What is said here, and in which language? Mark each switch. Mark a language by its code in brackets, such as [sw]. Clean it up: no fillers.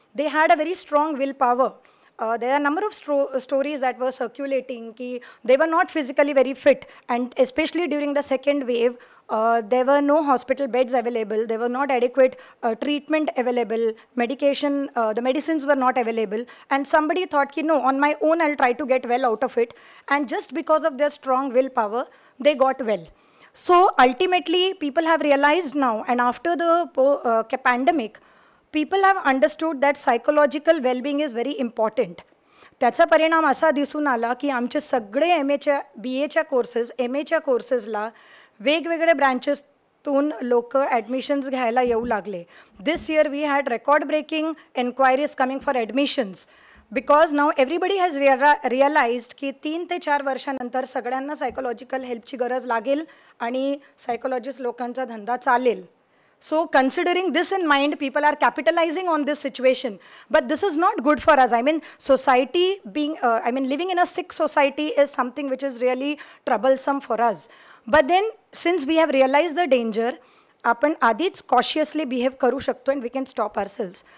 [en] They had a very strong willpower. There are a number of stories that were circulating ki they were not physically very fit, and especially during the second wave, there were no hospital beds available, there were not adequate treatment available, medication, the medicines were not available, and somebody thought ki no, on my own I'll try to get well out of it, and just because of their strong willpower, they got well. So ultimately, people have realized now, and after the pandemic, people have understood that psychological well-being is very important. [mr] त्याचा परिणाम असा दिसून आला की आमचे सगळे MA च्या BA च्या कोर्सेस, MA च्या कोर्सेसला वेगवेगळे ब्रँचेसतून लोक ॲडमिशन्स घ्यायला येऊ लागले. [en] this year we had record breaking enquiries coming for admissions, because now everybody has realised [mr] की 3 ते 4 वर्षानंतर सगळ्यांना सायकोलॉजिकल हेल्पची गरज लागेल आणि सायकोलॉजिस्ट लोकांचा धंदा चालेल. [en] So considering this in mind, people are capitalizing on this situation. But this is not good for us. I mean, society being, living in a sick society is something which is really troublesome for us. But then, since we have realized the danger, [mr] आपण आधीच cautiously behave करू शकतो [en] and we can stop ourselves.